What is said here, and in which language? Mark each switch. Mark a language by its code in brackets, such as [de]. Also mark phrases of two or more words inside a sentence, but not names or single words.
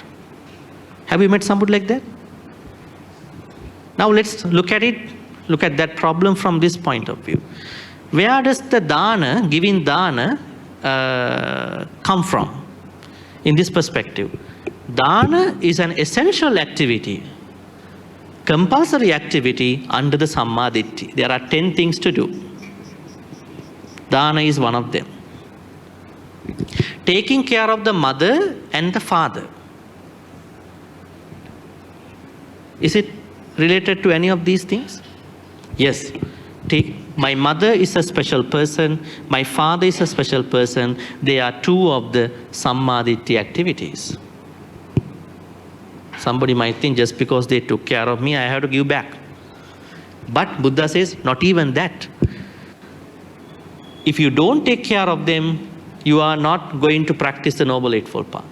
[en] Have you met somebody like that? Now let's look at it, look at that problem from this point of view. Where does the dana, giving dana, come from? In this perspective, dana is an essential activity, compulsory activity under the [pi] samma ditti. [en] There are 10 things to do. Dana is one of them. Taking care of the mother and the father. Is it related to any of these things? Yes. My mother is a special person, my father is a special person. They are 2 of the [pi] samma ditti [en] activities. Somebody might think just because they took care of me, I have to give back. But Buddha says, not even that. If you don't take care of them, you are not going to practice the Noble Eightfold Path.